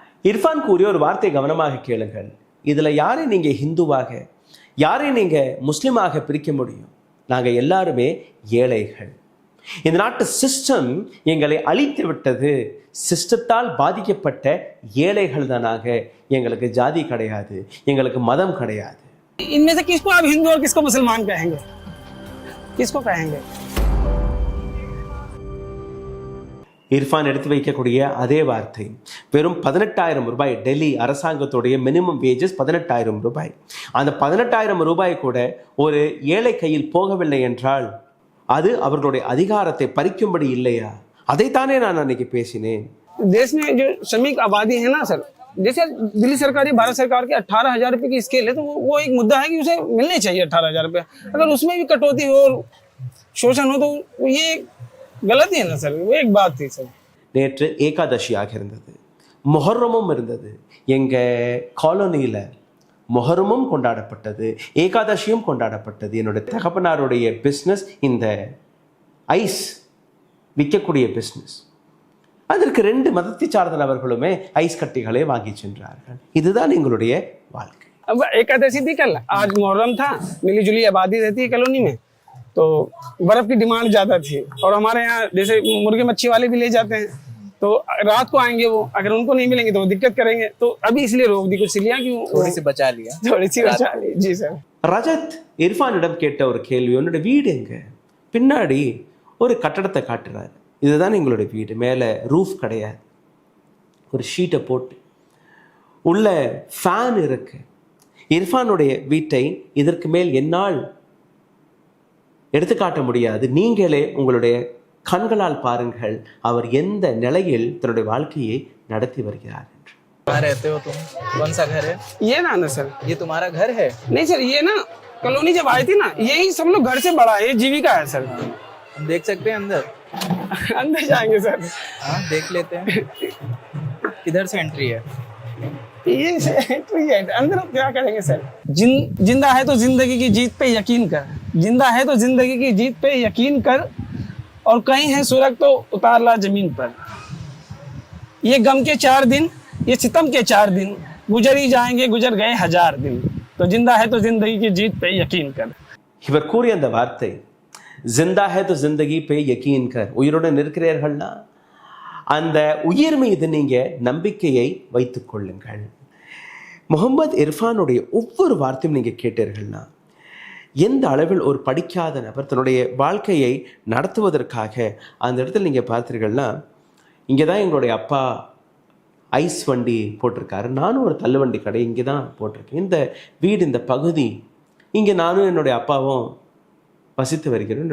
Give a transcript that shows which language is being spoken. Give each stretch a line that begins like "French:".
Tamil: இர்ஃபான் கூறிய ஒரு வார்த்தை கவனமாக கேளுங்கள். இதுல யாரை நீங்க ஹிந்துவாக, யாரை நீங்க முஸ்லிமாக பிரிக்க முடியும்? நாங்க எல்லாருமே ஏழைகள். இந்த நாட்டு சிஸ்டம் எங்களை அழித்து விட்டது. சிஸ்டத்தால் பாதிக்கப்பட்ட ஏழைகள் தானாக. எங்களுக்கு ஜாதி கிடையாது, எங்களுக்கு மதம் கிடையாது.
Hindi: इनमें से किसको आप हिंदू और किसको मुसलमान कहेंगे? किसको कहेंगे?
Tamil: இர்ஃபான் எடுத்து வைக்கக்கூடிய அதே வார்த்தை. வெறும் 18,000 ரூபாய். டெல்லி அரசாங்கத்துடைய மினிமம் வேஜஸ் 18,000 ரூபாய். அந்த 18,000 ரூபாய் கூட ஒரு ஏழை கையில் போகவில்லை என்றால் அது அவர்களுடைய அதிகாரத்தை பறிக்கும்படி இல்லையா? அதைத்தானே நான் அன்னைக்கு பேசினேன்.
Hindi: देश में जो श्रमिक आबादी है ना सर, जैसे दिल्ली सरकार या भारत सरकार की 18,000 रुपए की स्केल है, तो वो एक मुद्दा है कि उसे मिलने चाहिए 18,000 रुपये। अगर उसमें भी कटौती हो और शोषण हो तो ये गलत ही है ना सर। वो एक बात थी सर.
Tamil: நேற்று ஏகாதசியாக இருந்தது, மொஹர்ரமும் இருந்தது. எங்க காலனியில மொஹரமும் கொண்டாடப்பட்டது, ஏகாதசியும் கொண்டாடப்பட்டது. என்னுடைய தகப்பனாருடைய பிஸ்னஸ் இந்த ஐஸ் விற்கக்கூடிய பிஸ்னஸ். அதற்கு 2 மதத்தை சார்ந்த நபர்களுமே ஐஸ் கட்டிகளை வாங்கி சென்றார்கள். இதுதான் எங்களுடைய வாழ்க்கை.
Hindi: अब एकादशी थी कल, आज मुहर्रम था, मिली जुली आबादी रहती है कॉलोनी में, तो बर्फ की डिमांड ज्यादा थी। और हमारे यहाँ जैसे मुर्गे मच्छी वाले भी ले जाते हैं, तो रात को आएंगे वो, अगर उनको नहीं मिलेंगे तो वो दिक्कत करेंगे, तो अभी इसलिए रोक दी कुछ लिया कि थोड़ी सी बचा लिया, थोड़ी सी बचा ली। जी सर.
Tamil: ரஜத் இர்ஃபானிடம் கேட்ட ஒரு கேள்வி, உன்னோட வீடு எங்க? பின்னாடி ஒரு கட்டடத்தை காட்டுறாரு. இதுதான் எங்களுடைய வீடு. மேலே ரூஃப் கிடையாது, ஒரு ஷீட்டை போட்டு உள்ள ஃபேன் இருக்கு. இர்ஃபானுடைய வீட்டை இதற்கு மேல் என்னால் எடுத்துக்காட்ட முடியாது. நீங்களே உங்களுடைய கண்களால் பாருங்கள் அவர் எந்த நிலையில் தன்னுடைய வாழ்க்கையை நடத்தி வருகிறார் என்று.
Hindi: कहाँ रहते हो तुम? कौन सा घर है ये ना सर, ये? तुम्हारा घर है? नहीं सर, ये ना कॉलोनी जब आई थी ना, यही सब लोग घर से बड़ा है, ये जीविका है सर. हम देख सकते हैं अंदर? अंदर जाएंगे सर. हाँ देख लेते हैं. किधर से एंट्री है? ये एंट्री है, अंदर क्या करेंगे सर? जिंदा है तो जिंदगी की जीत पे यकीन कर, जिंदा है तो जिंदगी की जीत पे यकीन कर, और कहीं है सुरग तो उतार ला जमीन पर. ये गम के 4 दिन, ये सितम के 4 दिन, गुजर ही जाएंगे, गुजर गए 1000 दिन, तो जिंदा है तो जिंदगी की जीत पे यकीन कर.
Tamil: இவர் கூறிய அந்த வார்த்தை,
Hindi: ஜிந்தா ஹே தோ ஜிந்தகி பே யகீன் கர்.
Tamil: உயிருடன் இருக்கிறீர்கள்னா அந்த உயிர் மீது நீங்க நம்பிக்கையை வைத்துக் கொள்ளுங்கள். முகமது இர்ஃபானுடைய ஒவ்வொரு வார்த்தையும் நீங்க கேட்டீர்கள்னா எந்த அளவில் ஒரு படிக்காத நபர் தன்னுடைய வாழ்க்கையை நடத்துவதற்காக அந்த இடத்துல நீங்க பார்த்தீர்கள்னா, இங்கே தான் எங்களுடைய அப்பா ஐஸ் வண்டி போட்டிருக்காரு, நானும் ஒரு தள்ளுவண்டி கடை இங்கே தான் போட்டிருக்கேன், இந்த வீடு இந்த பகுதி இங்கே நானும் என்னுடைய அப்பாவும் வசித்து வருகிறோம்.